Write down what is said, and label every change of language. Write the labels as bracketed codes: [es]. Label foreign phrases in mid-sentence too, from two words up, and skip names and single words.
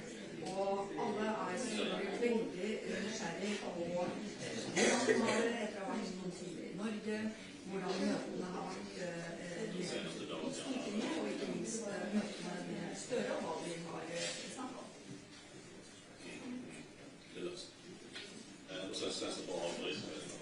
[no] Og alle selvfølgelig veldig nysgjerrig på hvordan har det etter å ha vært noen tider i Norge, hvordan møtene har vært i Stortinget, og ikke minst møtene med Støre, og hva vi har snakket om. [sv] Så känns det bra att bryta med det.